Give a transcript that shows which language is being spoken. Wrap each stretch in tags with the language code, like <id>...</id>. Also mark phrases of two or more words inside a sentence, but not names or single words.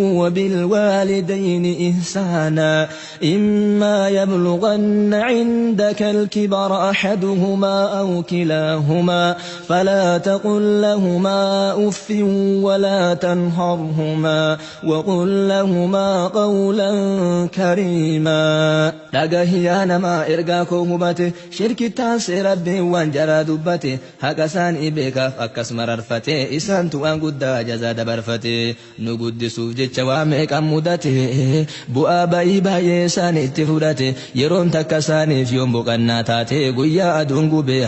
<ar>وبالوالدين إحسانا إما يبلغن عندك الكبر أحدهما أو كلاهما فلا تقل لهما أف ولا تنهرهما وقل لهما قولا كريما</ar> <om>dhagahiyana ma erga ko hubate shirki taase rabbi wan jara dubbate haqasan ibeka akkas mararfate isan tu an gudda jaza dabarfate nu guddisuuf jecha waa meeqan mudate bu'aa bayii baay'ee isaan itti fudhate yeroon takka isaaniif yoon boqannaa taate guyyaa aduun gubee</om>